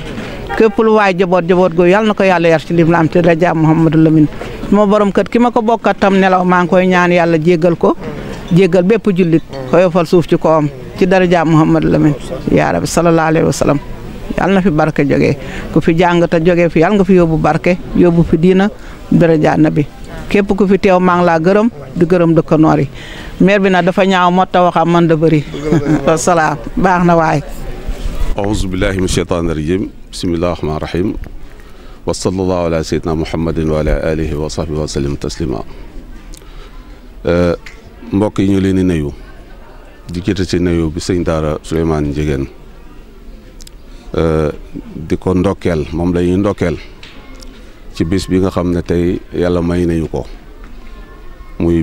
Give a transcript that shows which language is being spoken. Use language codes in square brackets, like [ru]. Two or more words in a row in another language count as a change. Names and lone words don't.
[wo] képp lu waay jaboot go yàlla na ko yàlla yar ci lislaam te raja Mouhamadou Lamine moo borom kër ki ma ko bokkat tam nelaw maa ngi koy ñaan yàlla jéggal ko jéggal bépp jullit xoyofal suuf ci kawam ci daraja Mouhamadou Lamine [ar] يا رب صلى الله عليه وسلم [wo] yàlla na fi barke jógee ku fi jàng te jógee fi yàlla nga fi yóbbu barke yóbbu fi diina daraja nabi képp ku fi teew maa ngi laa gërëm di gërëm dëkkanoor yi maire bi nag dafa ñaaw moo tax waxam man da bëri wasalaam baax na waay [ar] أعوذ بالله من الشيطان الرجيم بسم الله الرحمن الرحيم وصلى الله على سيدنا محمد وعلى آله وصحبه وسلم تسليما [wo] mbokk yi ñu leen di nuyu di jëte ci nuyu bi sëñ daara Souleymane Ndiéguène di ko ndokkeel moom la ñuy ndokkeel ci bis bi nga xam ne tey yàlla may nañu ko muy